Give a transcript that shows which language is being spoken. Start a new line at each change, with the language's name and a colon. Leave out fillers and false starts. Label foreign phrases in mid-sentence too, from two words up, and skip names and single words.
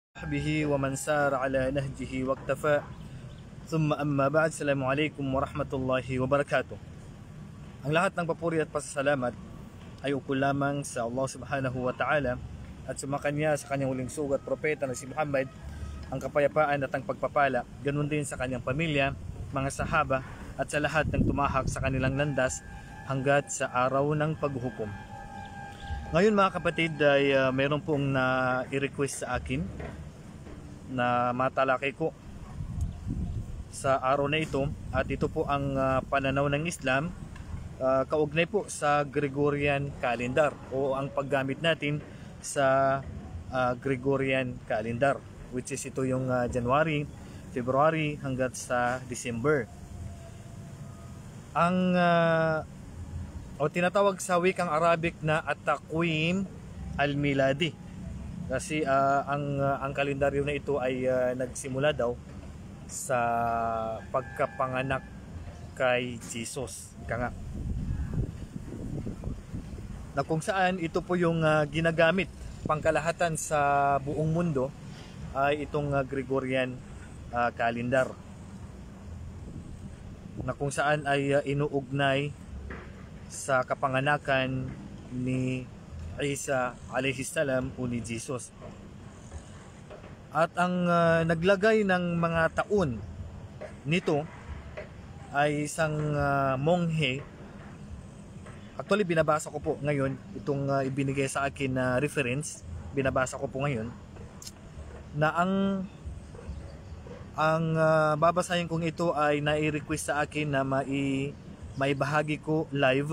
Arabic: به ومن سار على نهجه واقتفى ثم أما بعد. السلام عليكم ورحمة الله وبركاته.
Filipino: Ang lahat ng papuri at pasasalamat ay ukol lamang sa Allah
Arabic: سبحانه وتعالى
Filipino: at sumakanya sa kanyang huling sugat propeta na si Muhammad, ang kapayapaan at ang pagpapala, ganun din sa kanyang pamilya, mga sahaba at sa lahat ng tumahak sa kanilang landas hanggat sa araw ng paghuhukom. Ngayon mga kapatid ay mayroon pong na-request sa akin na matalakay ko sa araw na ito, at ito po ang pananaw ng Islam kaugnay po sa
English: Gregorian calendar
Filipino: o ang paggamit natin sa
English: Gregorian calendar, which is
Filipino: ito yung January, February hanggat sa December. Ang o tinatawag sa wikang Arabic na
Arabic: التقويم الميلادي,
Filipino: kasi ang kalendaryo na ito ay nagsimula daw sa pagkapanganak kay Jesus, ika nga, na kung saan ito po yung ginagamit pangkalahatan sa buong mundo ay itong
English: Gregorian calendar,
Filipino: na kung saan ay inuugnay sa kapanganakan ni Isa
Arabic: عليه السلام
Filipino: o ni Jesus. At ang naglagay ng mga taon nito ay isang monghe. Actually binabasa ko po ngayon itong ibinigay sa akin na reference, binabasa ko po ngayon na ang babasahin kong ito ay nai-request sa akin na maibahagi ko live.